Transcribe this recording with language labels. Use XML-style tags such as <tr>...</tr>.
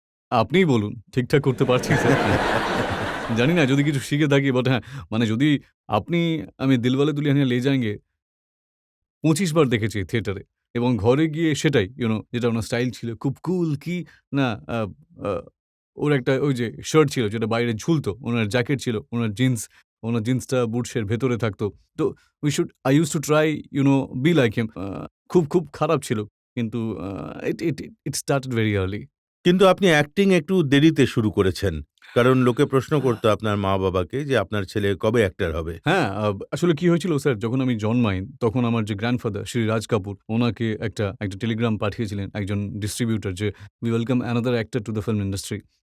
<bn>আপনিই বলুন, ঠিকঠাক করতে পারছি স্যার? জানি না যদি কিছু শিখে থাকি, বাট হ্যাঁ, মানে যদি আপনি আমি 'দিলওয়ালে দুলহানিয়া লে জায়েঙ্গে' ২৫ বার দেখেছি থিয়েটারে এবং ঘরে গিয়ে সেটাই যেটা ওনার স্টাইল ছিল খুব কুল কি না আ আ ওর একটা ওই যে শার্ট ছিল যেটা বাইরে ঝুলতো, ওনার জ্যাকেট ছিল, ওনার জিন্সটা বুটসের ভেতরে থাকতো।</bn> <en>তো I used to try be like him.</en> <bn>খুব খারাপ ছিল।</bn> <en>কিন্তু it started very early.</en> <bn>কিন্তু আপনি অ্যাক্টিং একটু দেরিতে শুরু করেছেন, কারণ লোকে প্রশ্ন করতো আপনার মা-বাবাকে যে আপনার ছেলে কবে অ্যাক্টর হবে? হ্যাঁ, আসলে কি হয়েছিল স্যার, যখন আমি জন্মাই তখন আমার যে গ্র্যান্ডফাদার শ্রী রাজ কাপুর ওনাকে একটা টেলিগ্রাম পাঠিয়েছিলেন একজন ডিস্ট্রিবিউটর যে,</bn> <en>"We welcome another actor to the film industry."</en>